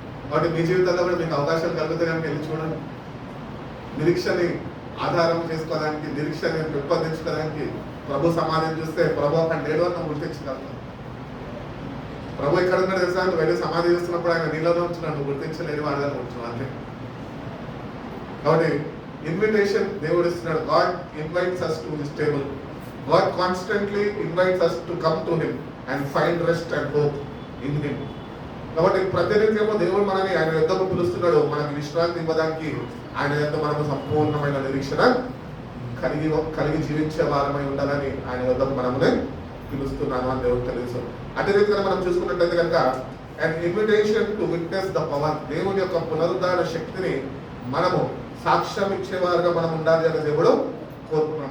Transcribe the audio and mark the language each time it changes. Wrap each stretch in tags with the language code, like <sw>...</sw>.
<te>కాబట్టి మీ జీవితంలో కూడా మీకు అవకాశాలు కలుగుతాయి కనుక వెళ్ళి చూడండి. నిరీక్షని ఆధారం చేసుకోవడానికి, నిరీక్షని పెంపొందించుకోవడానికి ప్రభు సమాధిని చూస్తే ప్రభు అక్కడ లేడు అని గుర్తించగలుగుతాం. ప్రభు ఎక్కడ ఉన్నాడు తెలుసా? నువ్వు వెళ్ళి సమాధి చేస్తున్నప్పుడు ఆయన నీళ్ళలో ఉంటున్నాడు, నువ్వు గుర్తించలేని వాడుగా ఉంటున్నావు అంతే. కాబట్టి ఇన్విటేషన్ దేవుడు ఇస్తున్నాడు.</te> <en>God invites us to his table. God constantly invites us to come to him and find rest and hope in him.</en> <te>కాబట్టి ప్రతినిత్యము దేవుడు మనని ఆయన యొద్దకు పిలుస్తున్నాడు. మనకి విశ్రాంతి ఇవ్వడానికి ఆయన యొద్ద మనము సంపూర్ణమైన నిరీక్షణ కలిగి జీవించే వారమై ఉండాలని ఆయన యొద్దకు మనమునే పిలుస్తున్నాను అని దేవుడు తెలుసు. అదే రీతిగా మనం చూసుకున్నట్లయితే కనుక</te> <en>an invitation to witness the power,</en> <te>దేవుని యొక్క పునరుద్ధార శక్తిని మనము సాక్ష్యం ఇచ్చేవారుగా మనం ఉండాలి అని దేవుడు కోరుకున్నాడు.</te>